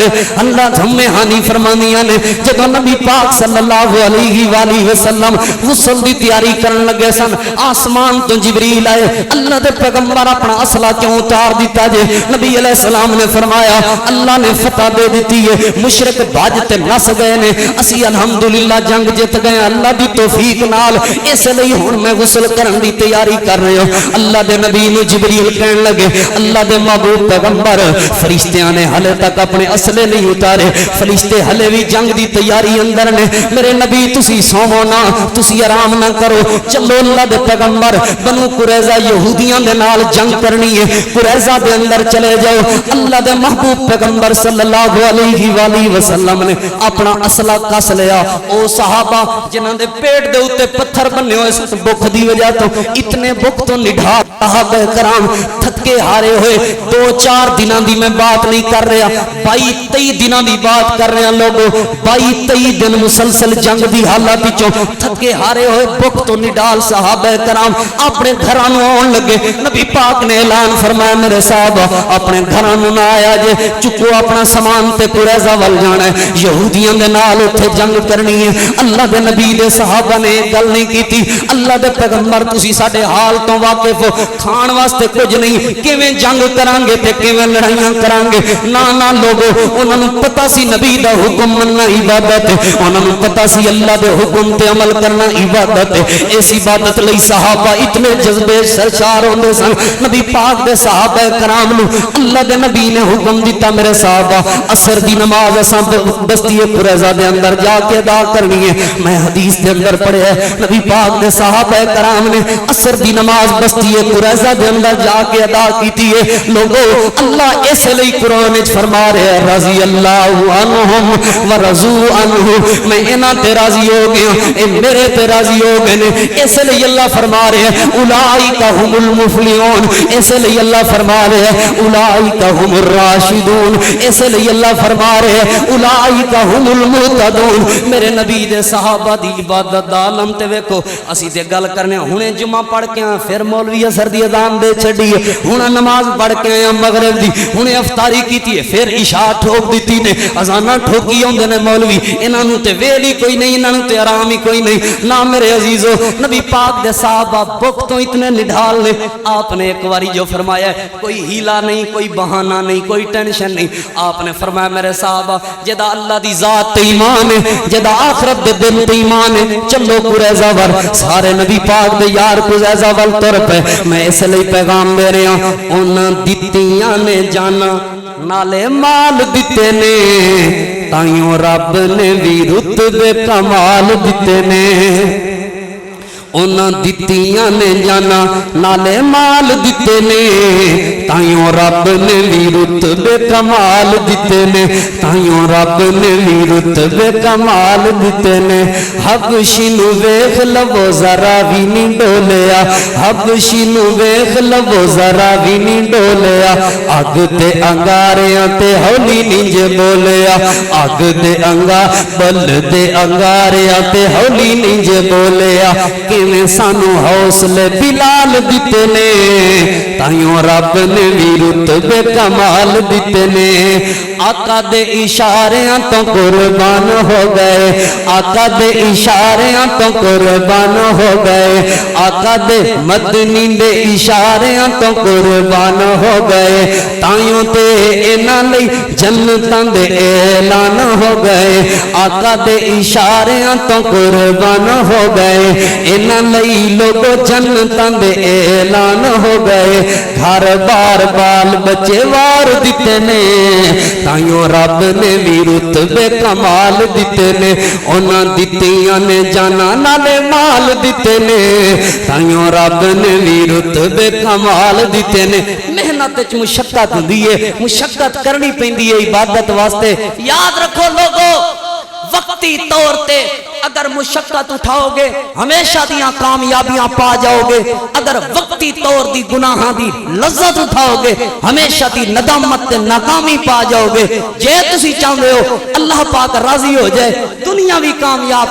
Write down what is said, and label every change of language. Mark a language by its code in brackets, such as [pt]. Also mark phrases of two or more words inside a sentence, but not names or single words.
[pa] اللہ ہمیں ہانی فرمانیاں نے جب نبی پاک [ar] صلی اللہ علیہ وآلہ وسلم [pa] غسل دی تیاری کرن لگے سن، آسمان تو جبریل آئے، اللہ دے پیغمبر اپنا اسلحہ کیوں اتار دیتا جے؟ نبی علیہ السلام نے فرمایا اللہ نے فتح دے دیتی ہے، مشرک بھاج تے نس گئے نے، اسی الحمدللہ جنگ جت گئے اللہ دی توفیق نال، اس لئی ہن میں غسل کرن دی تیاری کر رہے ہو۔ اللہ دے نبی نو جبریل کہن لگے اللہ دے محبوب پیغمبر فرشتیاں نے ہلے تک اپنے اسلحے نہیں اتارے، فرشتے ہلے بھی جنگ دی تیاری اندر نے، میرے نبی تسی سوو نا، تسی آرام نہ کرو، چلو اللہ دے پیغمبر بنو قریظہ یہودیاں دے نال جنگ کرنی ہے، قریظہ دے اندر چلے جاؤ۔ اللہ دے محبوب پیغمبر [ar] صلی اللہ علیہ وآلہ وسلم [pa] نے اپنا اسلحہ کس لیا۔ او صحابہ جنہاں دے پیٹ دے اوتے پتھر بنے ہوئے سن بھوک دی وجہ تو اتنے بھوک تو نڈھا صحابہ کرام تھکے ہارے ہوئے، 2-4 دنوں دی میں بات نہیں کر رہا، 22-23 دنوں دی بات کر رہے ہیں لوگوں، 22-23 دن مسلسل جنگ دی حالت وچوں تھکے ہارے ہوئے بھوک تو نڈال صحابہ کرام اپنے گھراں نوں آن لگے۔ نبی پاک نے اعلان فرمایا میرے صحابہ اپنے گھراں نوں نہ آیا جے، چکو اپنا سامان تے قریظہ ول جانا ہے، یہودیاں دے نال اوتھے جنگ کرنی ہے۔ اللہ دے نبی دے صحابہ نے گل نہیں کیتی، اللہ دے پیغمبر تسی ساڈے حال تو واقف ہو، کھان واسطے کچھ نہیں، کیویں جنگ کران گے تے کیویں لڑائیاں کران گے؟ نا لوگو انہاں نوں پتہ سی نبی دا حکم مننا عبادت ہے، انہاں نوں پتہ سی اللہ دے حکم تے عمل کرنا عبادت ہے۔ اس عبادت لئی صحابہ اتنے جذبے سرشار ہوندے سن۔ نبی پاک دے صحابہ کرام نوں اللہ دے نبی نے حکم دیتا میرے صحابہ عصر دی نماز اساں بستی قریظہ دے اندر جا کے ادا کرنی ہے۔ میں حدیث دے اندر پڑھیا ہے نبی پاک دے صحابہ کرام نے عصر دی نماز بستی قریظہ دے اندر جا کے ادا کیتی ہے۔ لوگو اللہ اس لئی قرآن وچ فرما رہے ہیں [ar] رضی اللہ عنہم ورضوا عنہ، [pa] میں انہاں تے راضی ہو گیا اے میرے تے راضی ہو گئے نے۔ اس لئی اللہ فرما رہے ہیں [ar] اولئک هم المفلحون، [pa] اس لئی اللہ فرما رہے ہیں [ar] اولئک هم الراشدون، [pa] اس لئی اللہ فرما رہے ہیں [ar] اولئک هم المهتدون۔ [pa] میرے نبی دے صحابہ دی عبادت دا عالم تے ویکھو، اسی تے گل کرنے ہنے جمعہ پڑھ کے پھر مولوی اثر دی اذان دے چھڈی ہے، ہن نماز پڑھ کے آیا مغرب دی، ہن افطاری کیتی ہے، پھر عشاء ٹھوک دیتی نے، اذاناں ٹھوکی ہوندے نے مولوی، انہاں نوں تے ویل ہی کوئی نہیں، انہاں نوں تے آرام ہی کوئی نہیں۔ نہ میرے عزیزو نبی پاک دے صحابہ بھوک تو اتنے نڈھال نے، آپ نے ایک واری جو فرمایا ہے کوئی ہیلا نہیں، کوئی بہانہ نہیں، کوئی ٹینشن نہیں، آپ نے فرمایا میرے صحابہ جدا اللہ دی ذات تے ایمان ہے، جدا آخرت دے دن تے ایمان ہے، چلو قریظہ ور، سارے نبی پاک دے یار قریظہ ول تر پے۔ میں اس لئی پیغام دے رہا انہاں دتیاں نے جانا نالے مال دتے نے، تائیوں رب نے بھی رتبے کمال دتے نے۔ انہاں دتیاں نے جانا نالے مال دتے نے، تائیوں رب نے بھی رتبے کمال دتے نے، تائیوں رب نے بھی رتبے کمال دتے نے۔ حبشی نو ویکھ لو ذرا بھی نہیں ڈولیا، حبشی نو ویکھ لو ذرا بھی نہیں ڈولیا، اگ تے انگاریاں تے ہولی نہیں جے بولیا، اگ دے بل دے انگاریاں تے ہولی نہیں جے بولیا، کیویں سانو حوصلے بلال دتے نے، تائیوں رب نے بھی رتبے کمال دتے نے۔ آقا دے اشاریاں تو قربان ہو گئے آقا دے اشاریاں تو قربان ہو گئے آقا دے مدنی دے اشاریاں تو قربان ہو گئے تائیوں تے انہاں لئی جنتاں دے اعلان ہو گئے آقا دے اشاریاں تو قربان ہو گئے انہاں لئی لوگو جنتاں دے اعلان ہو گئے گھر بار بال بچے وار دیتے نے تائیوں رب نے بھی رتبے کمال دیتے نے انہاں دتیاں نے جانا نالے مال دیتے نے تائیوں رب نے بھی رتبے کمال دیتے نے محنت وچ مشقت ہوندی ہے مشقت کرنی پیندی ہے عبادت واسطے یاد رکھو لوگو وقتی طور تے اگر مشقت اٹھاؤ گے ہمیشہ دیاں کامیابیاں پا جاؤ گے اگر وقتی طور دی گناہاں دی لذت اٹھاؤ گے ہمیشہ دی ندامت تے ناکامی پا جاؤ گے جے تسی چاہتے ہو اللہ پاک راضی ہو جائے دنیا بھی کامیاب